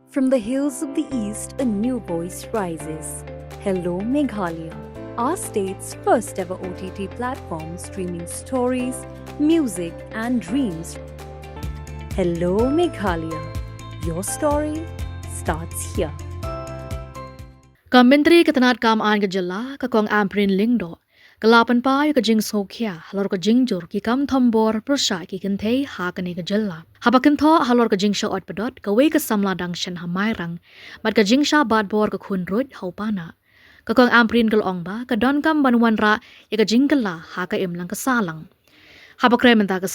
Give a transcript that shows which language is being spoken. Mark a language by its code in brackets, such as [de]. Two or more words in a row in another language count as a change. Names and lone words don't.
[en] From the hills of the east, a new voice rises. Hello, Meghalaya, our state's first ever OTT platform streaming stories, music, and dreams. Hello, Meghalaya. Your story starts here. [kha] Menteri ketenat kam an ke jylla ka kong Ampareen lingdo kalapan pa yu ka jing sokhya halor ka jing jur ki kam thombor prosha ki kentei ha ka ne ka jylla haba kentho halor ka jing sha ot pedot ka we ka samla dang shen ha mai rang mat ka jing sha Batbor ka Khunruit hau Panah ka kong Ampareen kal ong ba ka don kam banwan ra ya ka jing kala ha ka im lang ka salang haba kre menta ka